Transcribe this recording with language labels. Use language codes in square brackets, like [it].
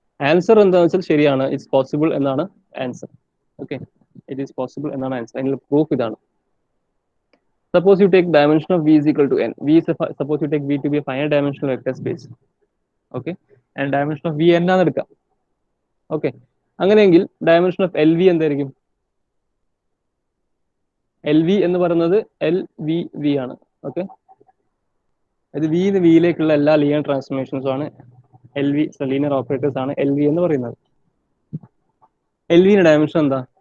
[ml] Answer എന്താണെന്ന് വെച്ചാൽ ശരിയാണ്, ഇറ്റ്സ് പോസിബിൾ എന്നാണ് answer. Okay, it is possible എന്നാണ് ആൻസർ. അതിനുള്ള പ്രൂഫ് ഇതാണ്. [en] Suppose you take dimension of v is equal to n. Suppose you take v to be a finite dimensional vector space. Okay, and dimension of v n [ml] ആണ് എടുക്കാം. Okay, അങ്ങനെയെങ്കിൽ dimension of L V എന്തായിരിക്കും? L V എന്ന് പറയുന്നത് L V V ആണ്. Okay, ഇത് വിന്ന് വിയിലേക്കുള്ള എല്ലാ linear ട്രാൻസ്ഫോർമേഷൻസും ആണ് എൽ വി, ലീനിയർ ഓപ്പറേറ്റേഴ്സ് ആണ് എൽ വി എന്ന് പറയുന്നത്. എൽ വിന്റെ ഡയമെൻഷൻ എന്താ?